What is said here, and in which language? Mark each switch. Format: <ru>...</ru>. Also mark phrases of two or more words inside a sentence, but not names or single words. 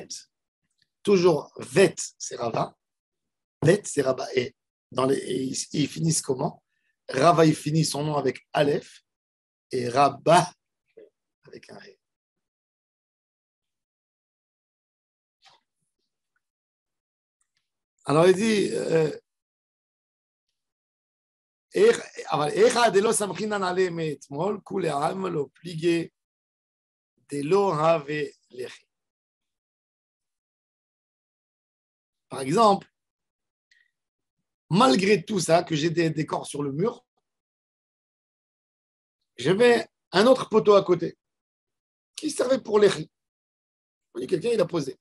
<fr>Toujours vet, c'est Rava. Bet, c'est Rabba. Et ils finissent comment? Rava, il finit son nom avec Aleph. Et Rabba avec un He. Alors il dit,</fr> <arc>אבל איך דלא סמכינן עליהם מאתמול, כולי עלמא לא פליגי דלא הווה לחי.</arc> <fr>Par exemple, malgré tout ça, que j'ai des décors sur le mur, j'avais un autre poteau à côté qui servait pour l'échi. Quelqu'un, il a posé.</fr>